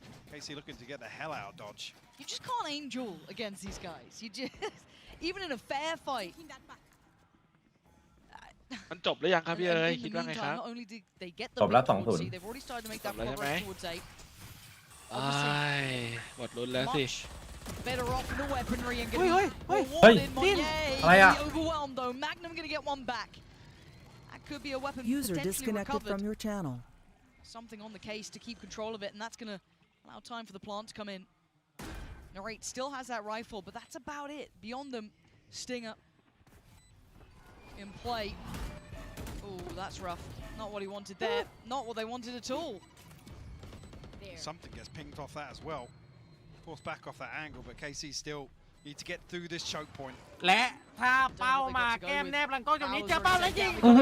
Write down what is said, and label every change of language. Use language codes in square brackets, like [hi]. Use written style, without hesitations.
[en] Casey looking to get the hell out of Dodge. You just can't aim duel against these guys. You just, even in a fair fight. [th] มันจบหรือยังครับพี่เอ๋ยคิดว่าไงครับ จบแล้ว2-0 [en] They've already started to make that progress towards A. [th] หมดลุ้นแล้วสิ [en] Better off in the weaponry and [th] เฮ้ย [en] getting Monye. [th] อะไรอ่ะ [en] Overwhelmed though. Magnum gonna get one back. That could be a weapon User potentially disconnected recovered. from your channel. Something on the case to keep control of it, and that's gonna allow time for the plant to come in. Narrate still has that rifle, but that's about it. Beyond them, Stinger in play. Oh, that's rough. Not what he wanted there. Not what they wanted at all. Something gets pinged off that as well. Forced back off that angle, but KC still need to get through this choke point. [th] และถ้าเป้ามาแก้มแนบหลังกล้องตรงนี้เจอเป้าแล้วยิง